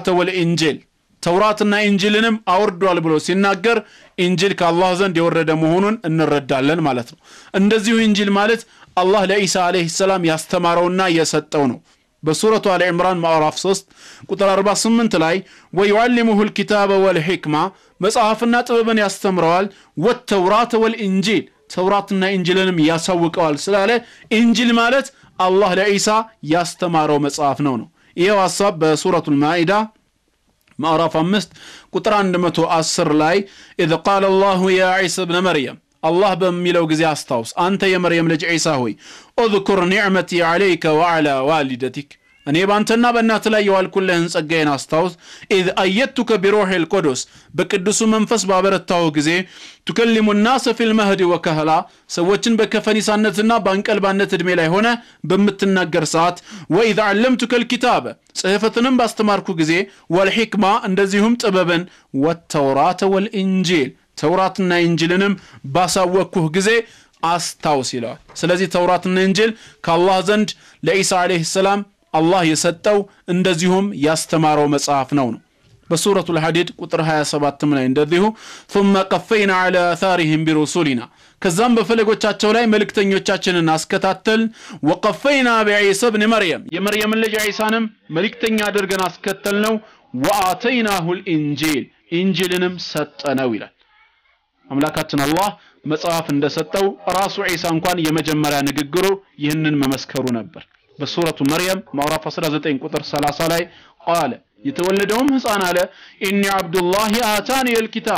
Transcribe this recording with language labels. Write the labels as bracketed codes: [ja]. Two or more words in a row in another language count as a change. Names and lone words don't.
[am] ወልኢንጂል ተውራትና ኢንጂልንም አወርዷል ብሎ ሲናገር ኢንጂል ከአላህ ዘንድ የወረደ መሆኑን እንረዳለን ማለት ነው እንደዚሁ ኢንጂል ማለት አላህ ለኢሳ አለይሂ ሰላም ያስተማረውና የሰጠው ነው በሱረቱ አሊ ኢምራን ማዕራፍ 3 ቁጥር 48 ላይ [ar] ويعلمه الكتاب والحكمة [am] መጽሐፍና ጥበብን ያስተምረዋል [ar] والتوراة والإنجيل [am] ተውራትና ኢንጂልንም ያሳውቀዋል ስላለ ኢንጂል ማለት አላህ ለኢሳ ያስተማረው መጽሐፍ ነው። ይሄው ሐሳብ በሱረቱል ማኢዳ ማዕራፍ 5 ቁጥር 110 ላይ [ar] إذ قال الله يا عيسى ابن مريم الله [am] በሚለው ጊዜ አስታውስ አንተ የመርየም ልጅ ኢሳ ሆይ [ar] اذكر نعمتي عليك وعلى والدتك [am] እኔ ባንተና በእናት ላይ የዋልኩልህን ጸጋዬን አስታውስ [ar] إذ أيدتك بروح القدس [am] በቅዱሱ መንፈስ ባበረታው ጊዜ [ar] تكلم الناس في المهد وكهلا [am] ሰዎችን በከፈኒሳነትና በአንቀልባነት እድሜ ላይ ሆነ በመትናገር ሰዓት [ar] وإذ علمتك الكتاب [am] ጽሕፈትንም ባስተማርኩ ጊዜ والحكمة እንደዚሁም ጥበብን [ar] والتوراة والإنجيل [am] ተውራትና ኢንጂልንም ባሳወቅኩህ ጊዜ አስታውስ ይላል። ስለዚህ ተውራትና ኢንጂል ከአላህ ዘንድ ለኢሳ አለይሂ ሰላም አላህ የሰጠው እንደዚሁም ያስተማረው መጽሐፍ ነው። በሱረቱል ሐዲድ ቁጥር 27 ላይ እንደዚሁ [ar] ثم قفينا على آثارهم برسلنا [am] ከዛም በፈለጎቻቸው ላይ መልእክተኞቻችንን አስከታተል [ar] وقفينا بعيسى ابن مريم [am] የመርየም ልጅ ኢሳንም መልእክተኛ አድርገን አስከተልነው [ar] وآتيناه الإنجيل [am] ኢንጂልንም ሰጠነው ይላል። አምላካችን አላህ መጽሐፍ እንደሰጠው ራሱ ኢሳ እንኳን የመጀመሪያ ንግግሩ ይህንን መመስከሩ ነበር። በሱረቱ መርየም ማዕራፍ 19 ቁጥር 30 ላይ ቃለ የተወለደውም ሕፃን አለ [ar] إني عبد الله آتاني الكتاب